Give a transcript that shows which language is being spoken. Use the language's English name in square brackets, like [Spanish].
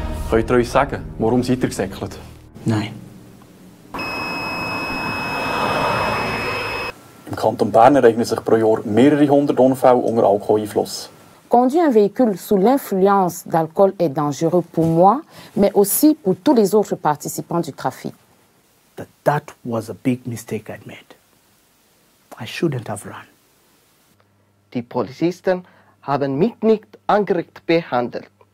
[German] Könnt ihr uns sagen, warum seid ihr gesäckelt? Nein. Im Kanton Bern ereignen sich pro Jahr mehrere hundert Unfälle unter Alkoholeinfluss. [French] Conduire un véhicule sous l'influence d'alcool est dangereux pour moi, mais aussi pour tous les autres participants du trafic. [English] That was a big mistake I made. I shouldn't have run. [German] Die Polizisten haben mich nicht angeregt behandelt.